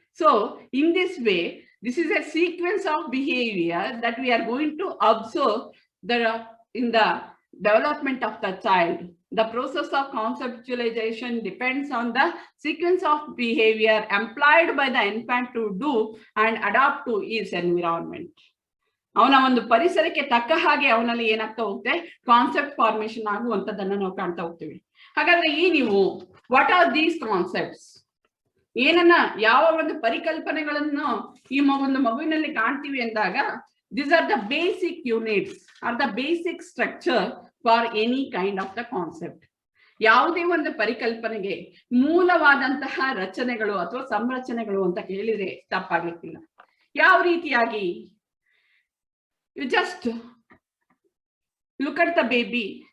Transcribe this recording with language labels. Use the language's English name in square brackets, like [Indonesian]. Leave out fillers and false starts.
[English] So in this way, this is a sequence of behavior that we are going to observe in the development of the child. The process of conceptualization depends on the sequence of behavior employed by the infant to do and adapt to his environment. [Kannada] ಅವನ ಒಂದು ಪರಿಸರಕ್ಕೆ ತಕ್ಕ ಹಾಗೆ ಅವನಲ್ಲಿ ಏನಾಗ್ತಾ ಹೋಗುತ್ತೆ, concept formation ಆಗುವಂತದನ್ನ ನಾವು ಕಾಣ್ತಾ ಹೋಗ್ತೀವಿ. ಹಾಗಾದ್ರೆ ನೀವು [English] what are these concepts, [Kannada] ಏನನ್ನ ಯಾವ ಒಂದು ಪರಿಕಲ್ಪನೆಗಳನ್ನು ಈ ಒಂದು ಮಗುವಿನಲ್ಲಿ ಕಾಣ್ತೀವಿ ಅಂದಾಗ [English] These are the basic units or the basic structure for any kind of the concept. ಯಾವುದೇ ಒಂದು ಪರಿಕಲ್ಪನೆಗೆ ಮೂಲವಾದಂತಹ ರಚನೆಗಳು ಅಥವಾ ಸಂರಚನೆಗಳು ಅಂತ ಕೇಳಿದ್ರೆ ತಪ್ಪಾಗ್ಲಿಕ್ಕಿಲ್ಲ. [Kannada] ಯಾವ ರೀತಿಯಾಗಿ, [English] you just look at the baby.